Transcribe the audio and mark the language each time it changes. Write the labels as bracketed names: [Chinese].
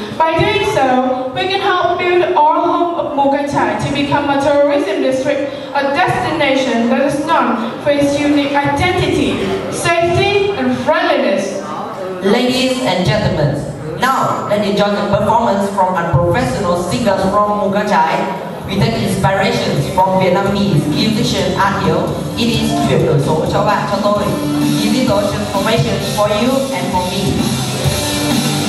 [English] By doing so, we can help build our home of Mugatai to become a tourism district, a destination that is known for its unique identity, safety, and friendliness. Ladies and gentlemen, now let's enjoy the performance from unprofessional singers from Mugatai. We take inspirations from Vietnamese musician Adil. It is [Vietnamese] chuyển đổi số cho bạn, cho tôi. [English] Digital transformation for you and for me.